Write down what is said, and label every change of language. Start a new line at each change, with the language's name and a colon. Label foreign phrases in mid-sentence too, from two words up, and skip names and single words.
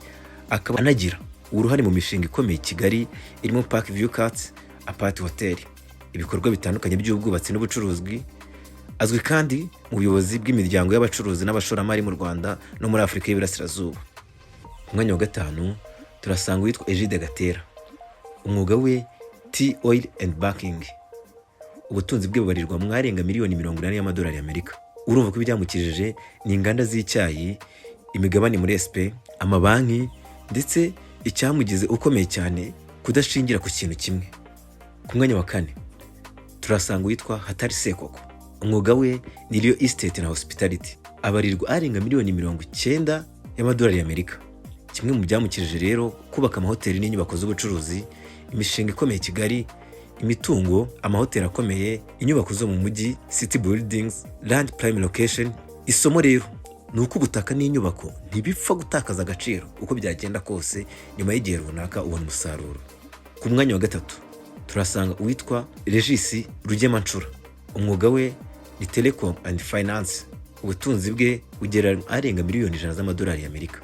Kinyarwanda: Akaba anagira uruhare mu mishinga ikomeye i Kigali irimo Park View Cats, Apart Hotel, ibikorwa bitandukanye by'ubwubatsi n'ubucuruzwi. Azwi kandi mu buyobozi bw'imiryango y'abacuruzi n'abashoramari mu Rwanda no muri Afurika y'Iburasirazuba. Umwanya wa 5 turasanga witwa Egide Gatera. Umwuga we
English: tea oil and baking.
Kinyarwanda: Ubutunzi bwe bubarirwa mu arenga miliyoni 80 y'amadolari y'Amerika. Urumva ko ibyamukijije ni inganda z'icyayi, imigabane muri SP, amabanki, ndetse icyamugize ukomeye cyane kudashingira ku kintu kimwe. Ku mwanya wa 4 turasanga witwa Hatari Sekoko. Umwuga we ni
English: real estate
Kinyarwanda: na hospitality. Abarirwa arenga miliyoni 90 y'amadolari y'Amerika. Kimwe mu byamukijije rero, kubaka amahoteli n'inyubako z'ubucuruzi, imishinga ikomeye i Kigali, imitungo, amahoteli akomeye, inyubako zo mu mujyi,
English: city buildings, land prime location.
Kinyarwanda: Isomo rero ni uko ubutaka n'inyubako ntibipfa gutakaza agaciro uko byagenda kose, nyuma y'igihe runaka ubona umusaruro. Ku mwanya wa 3 turasanga uwitwa Regis Rugemanshura. Umwuga we ni
English: telecom and finance.
Kinyarwanda: Ubutunzi bwe bugera arenga miliyoni 100 z'amadolari y'Amerika.